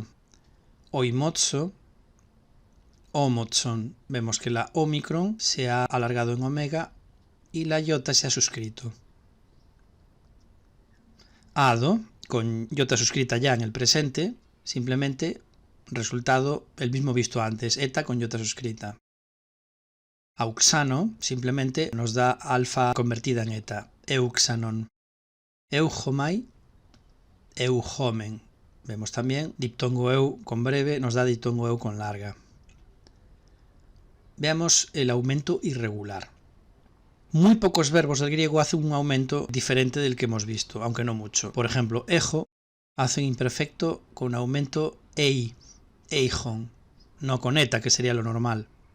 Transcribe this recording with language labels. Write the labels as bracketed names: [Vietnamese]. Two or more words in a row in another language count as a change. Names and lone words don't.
[Spanish] Oimotso, omotson, vemos que la omicron se ha alargado en omega y la iota se ha suscrito. Ado, con iota suscrita ya en el presente, simplemente resultado el mismo visto antes, eta con iota suscrita. Auxano simplemente nos da alfa convertida en eta, euxanon. Eujomai, eujomen. Vemos también diptongo eu con breve nos da diptongo eu con larga. Veamos el aumento irregular. Muy pocos verbos del griego hacen un aumento diferente del que hemos visto, aunque no mucho. Por ejemplo, ejo hace un imperfecto con aumento ei, eijon, no con eta, que sería lo normal.